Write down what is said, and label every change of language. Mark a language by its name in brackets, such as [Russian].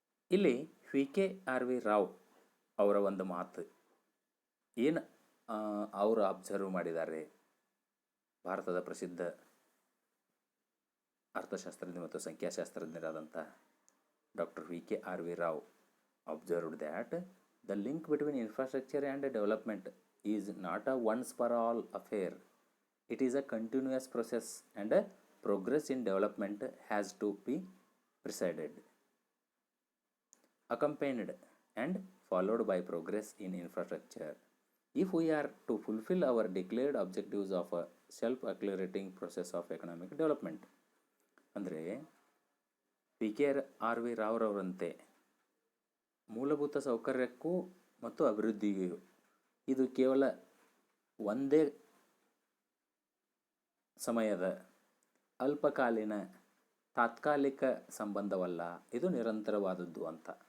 [Kannada] ಇಲ್ಲಿ VKRV ರಾವ್ ಅವರ ಒಂದು ಮಾತು ಏನು ಅವರು ಅಬ್ಸರ್ವ್ ಮಾಡಿದ್ದಾರೆ, ಭಾರತದ ಪ್ರಸಿದ್ಧ ಅರ್ಥಶಾಸ್ತ್ರಜ್ಞ ಮತ್ತು ಸಂಖ್ಯಾಶಾಸ್ತ್ರಜ್ಞರಾದಂಥ doctor VKRV Rao [English] Observed that the link between infrastructure and development is not a once for all affair. It is a continuous process and progress in development has to be preceded, accompanied and followed by progress in infrastructure if we are to fulfill our declared objectives of a self-accelerating process of economic development. [Kannada] ಅಂದರೆ VKRV ರಾವ್ರವರಂತೆ ಮೂಲಭೂತ ಸೌಕರ್ಯಕ್ಕೂ ಮತ್ತು ಅಭಿವೃದ್ಧಿಗೂ ಇದು ಕೇವಲ ಒಂದೇ ಸಮಯದ ಅಲ್ಪಕಾಲೀನ ತಾತ್ಕಾಲಿಕ ಸಂಬಂಧವಲ್ಲ, ಇದು ನಿರಂತರವಾದದ್ದು ಅಂತ.